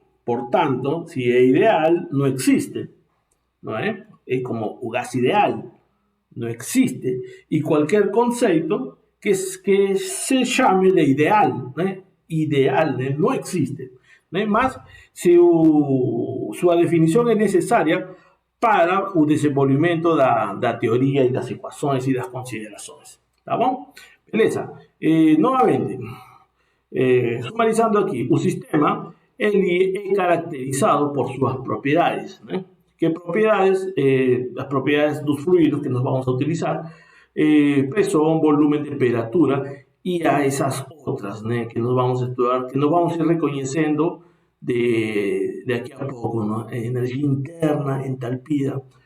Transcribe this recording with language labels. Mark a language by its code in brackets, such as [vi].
[es] Por tanto, si es ideal, no existe. ¿No es? Es como un gas ideal. No existe. Y cualquier concepto que se llame de ideal, ¿no? Ideal, ¿no? No existe. ¿No? Más, si su definición es necesaria [pt] para o desenvolvimento da teoria e das equações e das considerações. Tá bom? Beleza. Novamente, sumarizando aqui, o sistema ele é caracterizado por suas propriedades, né? Que propriedades? As propriedades dos fluidos que nós vamos a utilizar, pressão, volume, temperatura e a essas outras, né? Que nós vamos a estudar, que nós vamos ir reconhecendo [es] de aquí a poco, ¿no? Energía interna, entalpía.